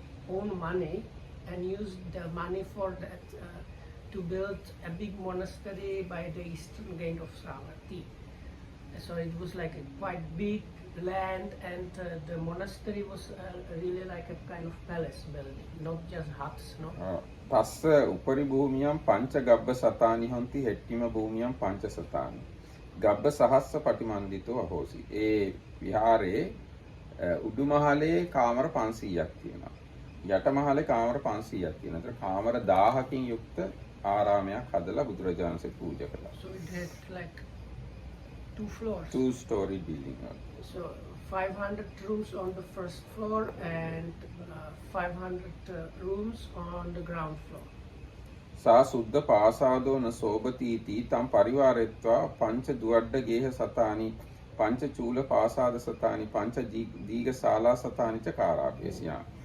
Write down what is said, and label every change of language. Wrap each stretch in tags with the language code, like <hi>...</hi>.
<en>own money and used the money for that to build a big monastery by the eastern gate of Savatthi. So it was like a quite big land, and the monastery was really like a kind of palace building, not just huts, no?</en> <pi>තස්ස උපරි භූමියම් පංච ගබ්බ සතානි හන්ති හෙට්ටිම භූමියම් පංච සතානි ගබ්බ සහස්ස පටිමන්දිතෝ අහෝසි.</pi> <si>ඒ විහාරයේ උඩු මහලේ කාමර 500ක් තියෙනවා. යට මහලේ කාමර 500ක් තියෙනවා. ඒතර කාමර 1000කින් යුක්ත ආරාමයක් හදලා බුදුරජාණන් වහන්සේ පූජා කළා.</si> <en>So it had like 2 floors. 2-story building. So 500 rooms on the first floor and 500 rooms on the ground floor.</en> <pi>සා සුද්ධ පාසාදෝ න සෝබතීති තම් පරිවාරෙත්වා පංච දුවඩ ගේහ සතානි පංච චූල පාසාද සතානි පංච දීඝ ශාලා සතානි ච කාරාපේසියා.</pi>